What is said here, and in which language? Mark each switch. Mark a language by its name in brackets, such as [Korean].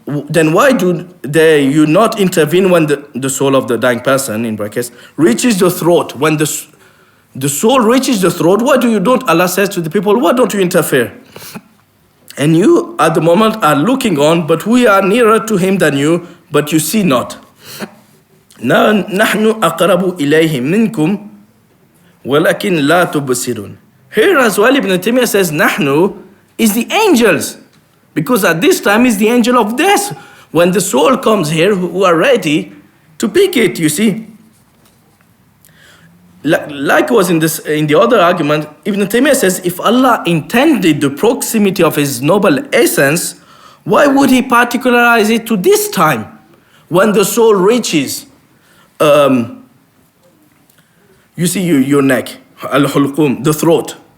[English] Then why do you not intervene when the soul of the dying person, in brackets, reaches the throat? When the soul reaches the throat, why don't, Allah says to the people, why don't you interfere? And you, at the moment, are looking on, but we are nearer to him than you, but you see not. [Arabic] نحن أقرب إليه منكم ولكن لا تبصرون. [English] Here as well Ibn Taymiyyah says نحن is the angels, because at this time is the angel of death when the soul comes here who are ready to pick it, you see. Likewise in the other argument, Ibn Taymiyyah says if Allah intended the proximity of his noble essence, why would he particularize it to this time when the soul reaches you see your neck, al-hulqum, the throat.